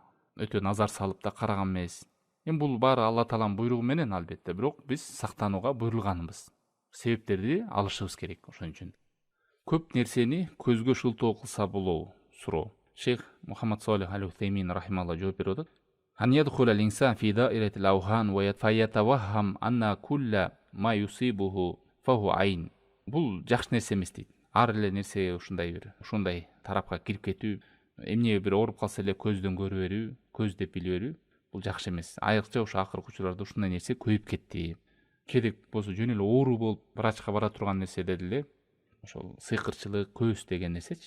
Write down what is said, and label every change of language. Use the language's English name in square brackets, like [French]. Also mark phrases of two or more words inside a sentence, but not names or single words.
[Kyrgyz] Өтө назар салып да караган эмес. Эми бул баары Алла тааланын буйругу менен албетте, бирок биз сактанууга буйрулганбыз. Себептерди алышыбыз керек. Ошон үчүн көп нерсени көзгө шылтоо кылса болобу? Суроо. Шейх Мухаммад Солих аль-Утеймин рахималла жооп берип атат. [Arabic] أن يدخل الإنسان في دائرة الأوهام فيتوهم أن كل ما يصيبه فهو عين. [Kyrgyz] Бул жакшы нерсе эмес дейт. Ар эле нерсе ушундай тарапка кирип кетүү, эмне бир ооруп калса эле көздөн көрө берүү, көз деп биле берүү, бул жакшы эмес. Айрыкча ошо акыркы учурларда ушундай нерсе көйүп кетти. Керек болсо жөн эле оору болуп врачка бара турган нерседе деле ошол сыйкырчылык, көз деген нерсечи.